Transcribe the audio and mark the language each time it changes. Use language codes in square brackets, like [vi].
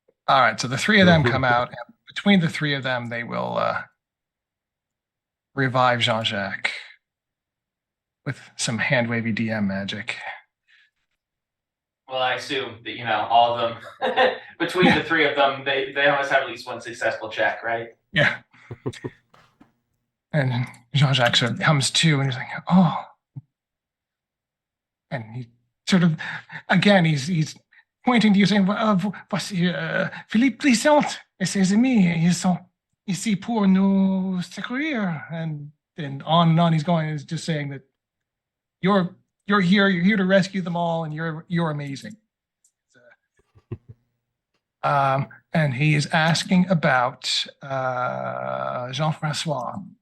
[en] All right, so the three of them come out, and between the three of them, they will revive Jean-Jacques with some hand-wavy DM magic. Well, I assume that, all of them, between the three of them, they always have at least one successful check, right? Yeah. And Jean-Jacques sort of comes to, and he's like, oh. And he sort of, again, he's pointing to you, saying, [fr] voici Philippe Glissant, et ses amis, ils sont ici pour nous secourir. [en] And then on and on he's going, he's just saying that you're here to rescue them all, and you're amazing. And he is asking about Jean-Francois.